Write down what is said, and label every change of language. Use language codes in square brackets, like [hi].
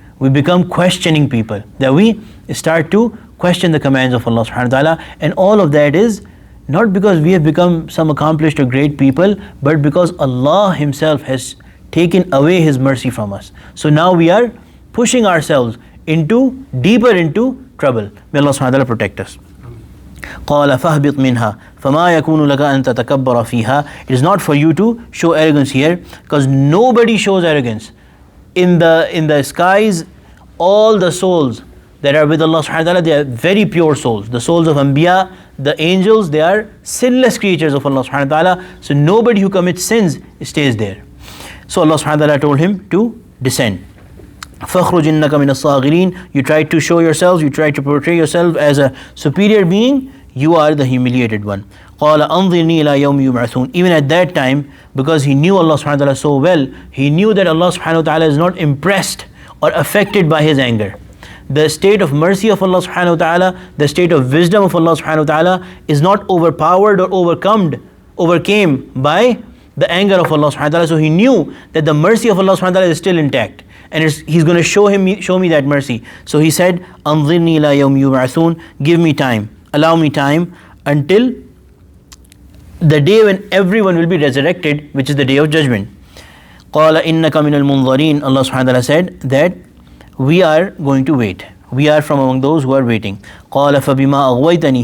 [en] We become questioning people. That we start to question the commands of Allah subhanahu wa ta'ala. And all of that is not because we have become some accomplished or great people, but because Allah himself has taken away his mercy from us. So now we are pushing ourselves deeper into trouble. May Allah subhanahu wa ta'ala protect us. [ar] قال فاهبط منها فما يكون لك أن تتكبر فيها. [en] It is not for you to show arrogance here, because nobody shows arrogance. In the skies, all the souls that are with Allah subhanahu wa ta'ala, they are very pure souls. The souls of Anbiya, the angels, they are sinless creatures of Allah subhanahu wa ta'ala. So nobody who commits sins stays there. So Allah subhanahu wa ta'ala told him to descend. [ar] فَخْرُجْ إِنَّكَ مِنَ الصَّاغِرِينَ. [en] You try to show yourselves, you try to portray yourself as a superior being, you are the humiliated one. [ar] قَالَ أَنظِرْنِي إِلَى يَوْمِ يُبْعَثُونَ. [en] Even at that time, because he knew Allah subhanahu wa ta'ala so well, he knew that Allah subhanahu wa ta'ala is not impressed or affected by his anger. The state of mercy of Allah subhanahu wa ta'ala, the state of wisdom of Allah subhanahu wa ta'ala is not overpowered or overcame by the anger of Allah subhanahu wa ta'ala. So he knew that the mercy of Allah subhanahu wa ta'ala is still intact, and he's going to show me that mercy. So he said, [ar] أَنظِرْنِي إِلَى يَوْمِ يُبْعَثُونَ. [en] Give me time, allow me time until the day when everyone will be resurrected, which is the day of judgment. [ar] قَالَ إِنَّكَ مِنَ الْمُنظَرِينَ. [en] Allah subhanahu wa ta'ala said that we are going to wait. We are from among those who are waiting. [ar] قَالَ فَبِمَا أَغْوَيْتَنِي.